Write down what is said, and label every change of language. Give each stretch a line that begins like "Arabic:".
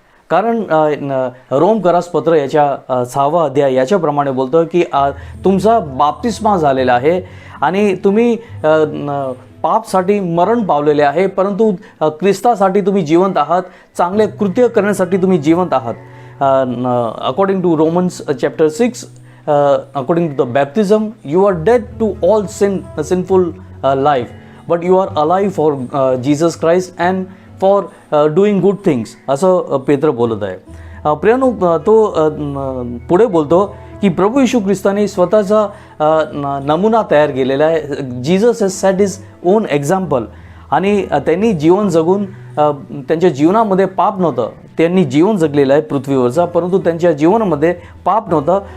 Marathi: कारण रोमकरास पत्र याच्या 6वा अध्याय याच्याप्रमाणे बोलतो की तुमचा बाप्तिस्मा झालेला आहे आणि तुम्ही पापसाठी मरण पावलेले आहे, परंतु ख्रिस्तासाठी तुम्ही जिवंत आहात, चांगले कृत्य करण्यासाठी तुम्ही जिवंत आहात.
English: according to Romans chapter 6, according to the baptism, you are dead to all sinful life, but you are alive for Jesus Christ and for doing good things,
Marathi: असं पेत्र बोलत आहे. प्रियानो, तो पुढे बोलतो की प्रभू येशू ख्रिस्ताने स्वतःचा नमुना तयार केलेला आहे.
English: Jesus has set his own example,
Marathi: आणि त्यांनी जीवन जगून त्यांच्या जीवनामध्ये पाप नव्हतं. त्यांनी जीवन जगलेलं आहे पृथ्वीवरचा, परंतु त्यांच्या जीवनामध्ये पाप नव्हतं.